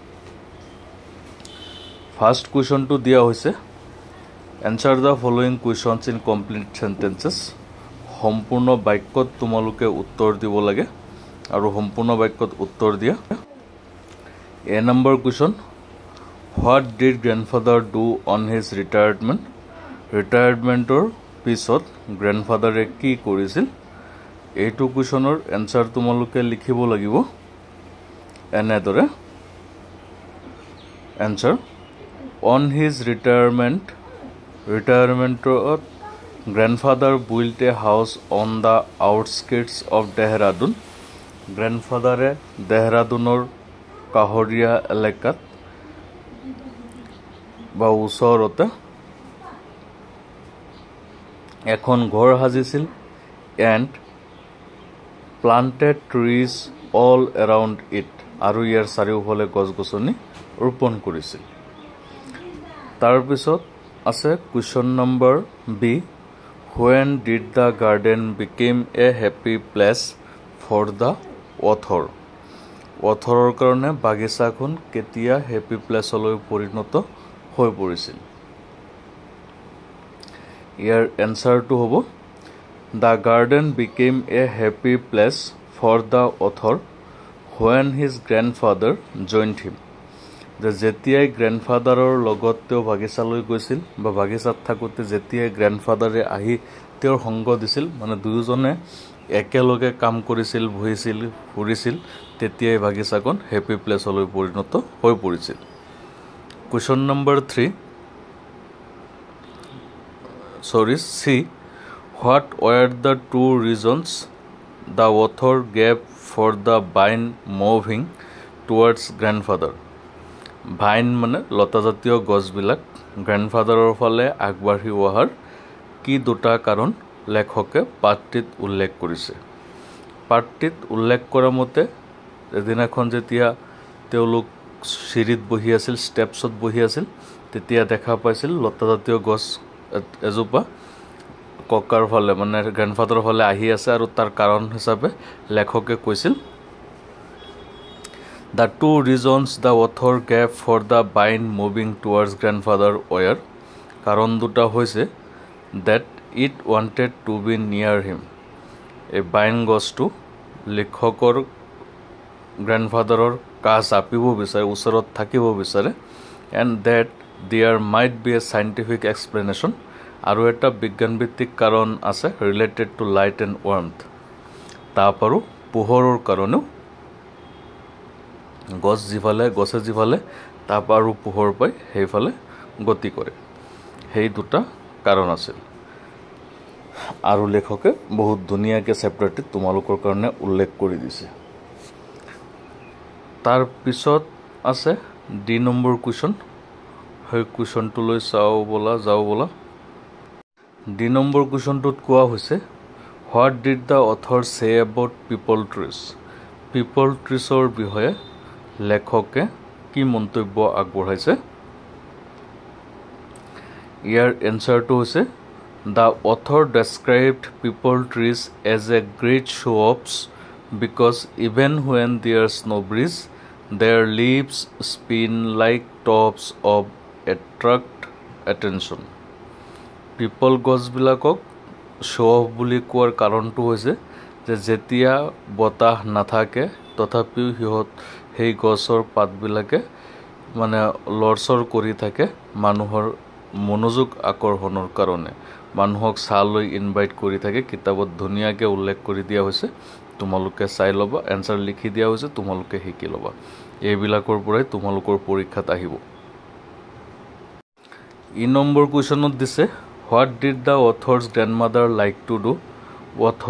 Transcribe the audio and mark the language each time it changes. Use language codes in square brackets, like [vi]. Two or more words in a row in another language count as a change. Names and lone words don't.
[as] ফাৰ্স্ট কুৱেশ্যনটো দিয়া হৈছে [en] answer the following questions in complete sentences [as] সম্পূৰ্ণ বাক্যত তোমালোকে উত্তৰ দিব লাগে আৰু সম্পূৰ্ণ বাক্যত উত্তৰ দিয়া এ নম্বৰ কুৱেশ্যন [en] What did grandfather do on his retirement? [as] Retirementor পিছত grandfather কি কৰিছিল এইটো কুৱেশ্যনৰ এনসাৰ তোমালোকে লিখিব লাগিব এনেদৰে এনসাৰ [en] on his retirement grandfather built a house on the outskirts of Dehradun grandfather [as] Dehradunor কাহৰিয়া এলেকাত বা ওচৰতে এখন ঘৰ সাজিছিল [en] and planted trees all around [as] it আৰু ইয়াৰ চাৰিওফালে গছ-গছনি ৰোপণ কৰিছিল তাৰ পিছত আছে কুৱেশ্যন নম্বৰ বি [en] when did the garden became a happy place for the author [as] authorৰ কাৰণে বাগিচাখন কেতিয়া [en] happy placeলৈ [as] পৰিণত হৈ পৰিছিল ইয়াৰ এনসাৰটো হ'ব [en] The garden became a happy place for the author when his grandfather joined him. [as] যেতিয়াই গ্ৰেণ্ডফাদাৰৰ লগত তেওঁ বাগিচালৈ গৈছিল বা বাগিচাত থাকোতে যেতিয়াই গ্ৰেণ্ডফাদাৰে আহি তেওঁৰ সংগ দিছিল মানে দুয়োজনে একেলগে কাম কৰিছিল বহিছিল ফুৰিছিল তেতিয়াই বাগিচাখন [en] happy placeলৈ [as] পৰিণত হৈ পৰিছিল কুৱেশ্যন নম্বৰ [en] 3 C What were the two reasons the author gave for the vine moving towards grandfather? [as] Vine মানে লতাজাতীয় গছবিলাক গ্ৰাণ্ডফাদাৰৰ ফালে আগবাঢ়ি অহাৰ কি দুটা কাৰণ লেখকে পাঠটিত উল্লেখ কৰিছে পাঠটিত উল্লেখ কৰা মতে এদিনাখন যেতিয়া তেওঁলোক সিৰিত বহি আছিল ষ্টেপছত বহি আছিল তেতিয়া দেখা পাইছিল লতাজাতীয় গছ এজোপা ককাৰ ফালে মানে গ্ৰাণ্ডফাদাৰৰ ফালে আহি আছে আৰু তাৰ কাৰণ হিচাপে লেখকে কৈছিল [en] The two reasons the author gave for the vine moving towards grandfather were [as] কাৰণ দুটা হৈছে [en] that it wanted to be near him [as] এই ভাইন গছটো লেখকৰ গ্ৰাণ্ডফাদাৰৰ কাষ চাপিব বিচাৰে ওচৰত থাকিব বিচাৰে [en] and that there might be a scientific explanation [as] আৰু এটা বিজ্ঞানভিত্তিক কাৰণ আছে [en] related to light and warmth [as] তাপাৰো পোহৰৰ কাৰণেও গছে যিফালে তাপ আৰু পোহৰ পাই সেইফালে গতি কৰে সেই দুটা কাৰণ আছিল আৰু লেখকে বহুত ধুনীয়াকৈ চেপ্টাৰটিত তোমালোকৰ কাৰণে উল্লেখ কৰি দিছে তাৰ পিছত আছে ডি নম্বৰ কুৱেশ্যন সেই কুৱেশ্যনটোলৈ যাও বলা ডি নম্বৰ কুৱেশ্যনটোত কোৱা হৈছে [en] What did the author say about people trees? People treesৰ [as] বিষয়ে লেখকে কি মন্তব্য আগবঢ়াইছে ইয়াৰ এনসাৰটো হৈছে [en] The author described people trees as a great show-offs because even when there's no breeze, their leaves spin like tops of attract attention. [as] People গছবিলাকক [en] show off [as] বুলি কোৱাৰ কাৰণটো হৈছে যে যেতিয়া বতাহ নাথাকে তথাপিও সেই গছৰ পাতবিলাকে মানে লৰচৰ কৰি থাকে মানুহৰ মনোযোগ আকৰ্ষণৰ কাৰণে মানুহক চালৈ ইনভাইট কৰি থাকে কিতাপত ধুনীয়াকৈ উল্লেখ কৰি দিয়া হৈছে তোমালোকে চাই ল'বা এনসাৰ লিখি দিয়া হৈছে তোমালোকে শিকি ল'বা এইবিলাকৰ পৰাই তোমালোকৰ পৰীক্ষাত আহিব ই নম্বৰ কুৱেশ্যনত দিছে [en] What did the author's grandmother like to do?